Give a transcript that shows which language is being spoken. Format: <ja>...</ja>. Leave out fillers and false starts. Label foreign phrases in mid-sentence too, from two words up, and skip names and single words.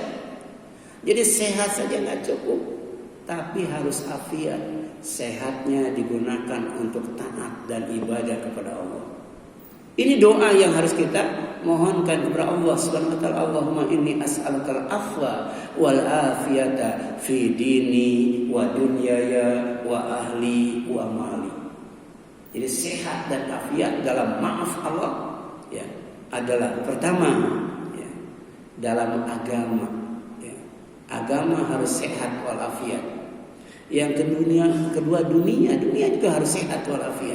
<id>Jadi sehat saja nggak cukup, tapi harus afiat. Sehatnya digunakan untuk taat dan ibadah kepada Allah. Ini doa yang harus kita mohonkan kepada Allah</id> <ar>سبحانه وتعالى. اللهم إني أسألك العفو والعافية في ديني ودنياي وأهلي ومالي.</ar> <id>Jadi sehat dan afiat dalam maaf Allah, ya, adalah pertama, ya, dalam agama, ya. Agama harus sehat walafiat. Yang kedua dunia juga harus sehat walafiat.</id>